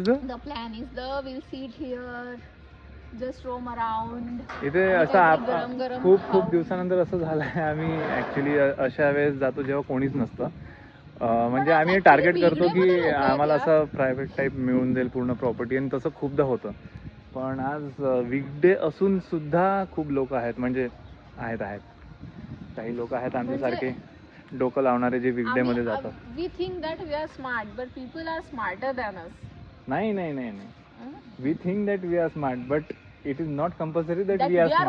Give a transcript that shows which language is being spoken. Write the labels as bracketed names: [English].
[English] The plan is we'll sit here, just roam around. [Marathi] इथे असं खूप दिवसानंतर असं झालंय. आम्ही ऍक्च्युली अशा वेळेस जातो जेव्हा कोणीच नसतं. म्हणजे आम्ही टार्गेट करतो की आम्हाला असं प्रायव्हेट टाईप मिळून जाईल पूर्ण प्रॉपर्टी, आणि तसं खूपदा होतं. पण आज वीकडे असून सुद्धा खूप लोक आहेत. म्हणजे आहेत काही लोक आहेत आमच्यासारखे डोकं लावणारे जे वीकडे मध्ये जातात. [English] We think that we are smart, but people are smarter than us. [Marathi] नाही. [English] We think that we are smart, but it is not compulsory that we are smart.